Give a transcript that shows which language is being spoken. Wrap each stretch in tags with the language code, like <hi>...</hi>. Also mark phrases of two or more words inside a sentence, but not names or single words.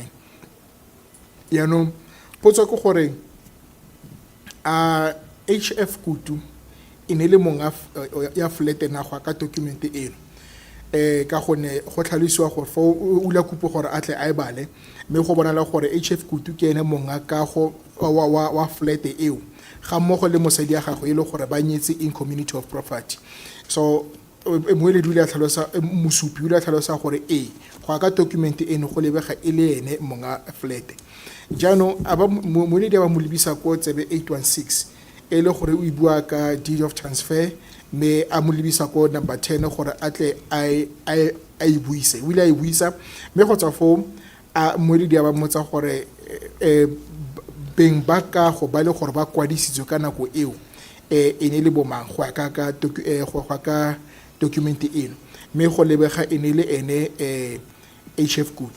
<tn>Jaanong potso ke gore a HF Kutu e ne le monga ya flat na go ka document eno ka gone go tlhalosiwa gore fa o la kupo gore a tle a e bale mme go bonala gore HF Kutu ke ene monga ka go wa flat eo ga mmogo le mosadi ya gagwe e le gore ba nyetse</tn> <en>in community of property.</en> <tn>So moeledi o le a tlhalosa mosupi o le a tlhalosa gore go ka document eno go lebega e le ene monga flat. Jaanong moeledi a ba mo lebisa ko tsebe 816 e le gore o e bua ka</tn> <en>deed of transfer</en> <tn>mme a mo lebisa ko number 10 gore a tle a e buise. O ile a e buisa mme go tswa foo moeledi a ba mmotsa gore beng ba kago ba le gore ba kwadisitswe ka nako eo e ne le bomang go ka document eno mme go lebega e ne le ene HF Kutu.</tn>